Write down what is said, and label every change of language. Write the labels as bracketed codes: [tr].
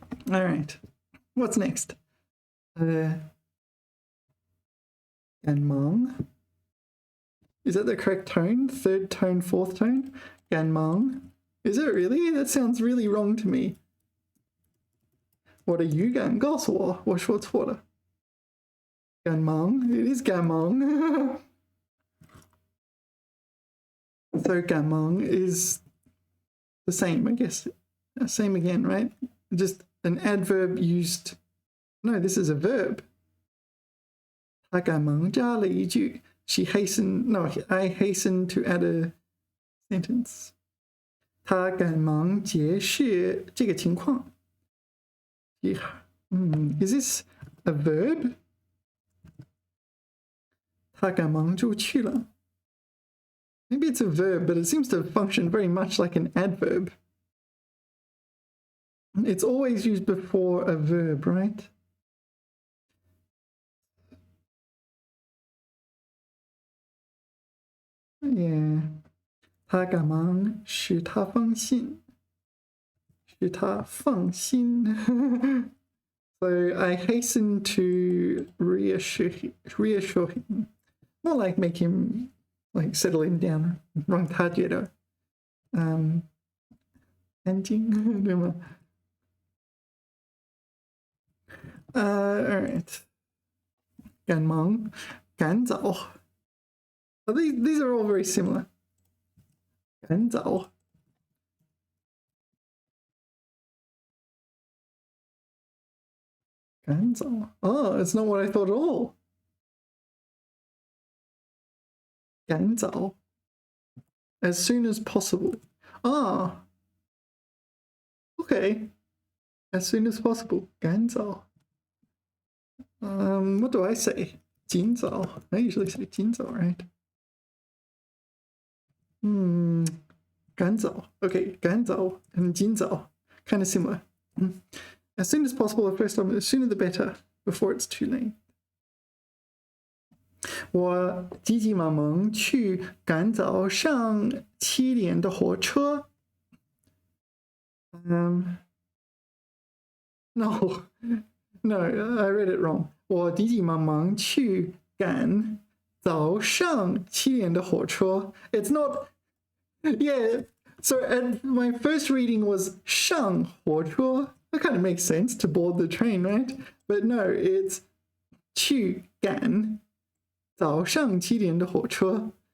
[en] All right. What's next? [zh] 赶忙. [en] Is that the correct tone? Third tone, fourth tone? 赶忙.Is it really? That sounds really wrong to me. [zh] 我的语感告诉我，我说错了。 [en] 赶忙.It is 赶忙. So 赶忙 is the same, I guess. Same again, right? Just an adverb used. No, this is a verb. [zh] 他赶忙加了一句 [en] She hastened. No, I hastened to add a sentence. [zh] 他赶忙解释这个情况。 [en] Is this a verb? [zh] 他赶忙就去了。 [en] Maybe it's a verb, but it seems to function very much like an adverb. It's always used before a verb, right? [zh] Yeah. 他赶忙使他放心。使他放心。 [en] So I hasten to reassure him. More like make him like settling down， [zh] 让他觉得安静，对吗？Alright， 赶忙，赶早。 [en] These are all very similar. [zh] 赶早。赶早。 [en] Oh, it's not what I thought at all. 赶早。As soon as possible. Ah. Okay. As soon as possible. 赶早。 What do I say? 尽早. I usually say 尽早, right? [zh] 赶早. [en] Okay, 赶早 and 尽早. Kind of similar. As soon as possible, the first time, the sooner the better, before it's too late. [zh] 我急急忙忙去赶早上7点的火车。 [en] No, I read it wrong. [zh] 我急急忙忙去赶早上7点的火车。 [en] It's not, yeah. So my first reading was 上火车. That kind of makes sense to board the train, right? But no, it's [zh] 去赶早上7点的火车。